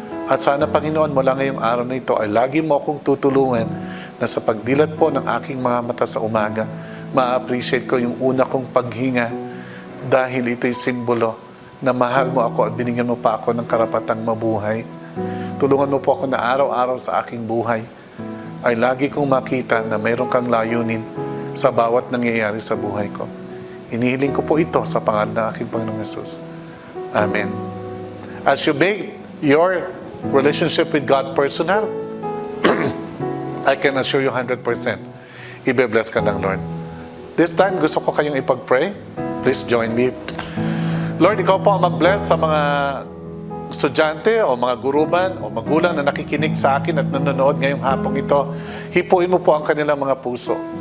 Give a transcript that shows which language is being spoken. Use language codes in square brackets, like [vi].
[tl] At sana, Panginoon, mula ngayong araw na ito ay lagi mo akong tutulungan na sa pagdilat po ng aking mga mata sa umaga, ma-appreciate ko yung una kong paghinga dahil ito'y simbolo na mahal mo ako at binigyan mo pa ako ng karapatang mabuhay. Tulungan mo po ako na araw-araw sa aking buhay ay lagi kong makita na mayroon kang layunin sa bawat nangyayari sa buhay ko. Inihiling ko po ito sa pangalan ng aking Panginoong Yesus. Amen. [en] As you make your relationship with God personal, I can assure you 100%, [tl] ibe-bless ka ng Lord. [en] This time, [tl] gusto ko kayong ipag-pray. [en] Please join me. [tl] Lord, ikaw po ang mag-bless sa mga estudyante o mga guruban o magulang na nakikinig sa akin at nanonood ngayong hapong ito, hipuin mo po ang kanilang mga puso.